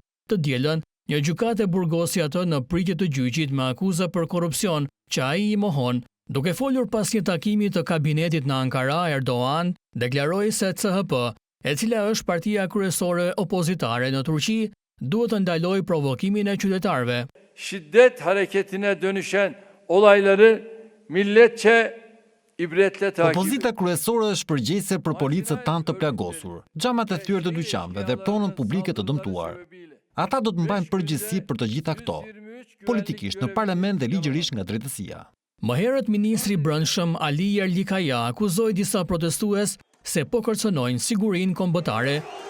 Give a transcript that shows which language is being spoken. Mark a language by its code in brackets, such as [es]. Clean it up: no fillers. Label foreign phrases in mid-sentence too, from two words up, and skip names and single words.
[sq] Të dielën, një gjykatë e burgosi atë në pritje të gjyqit me akuza për korrupsion që ai i mohon. Duke folur pas një takimi të kabinetit në Ankara, Erdogan deklaroi se CHP, e cila është partia kryesore opozitare në Turqi, duhet të ndalojë provokimin e qytetarëve. [tr] Şiddet hareketine dönüşen olayları milletçe ibretle takip. [sq] Opozita kryesore është përgjegjëse për policët tanë të plagosur, xhamat e thyer të dyqanëve dhe pronën publike të dëmtuar. Ata do të mbajnë përgjegjësi për të gjitha këto, politikisht në parlament dhe ligjërisht nga drejtësia. Më herët ministri i Brendshëm Ali Yerlikaya akuzoi disa protestues se po kërcënojnë sigurinë kombëtare.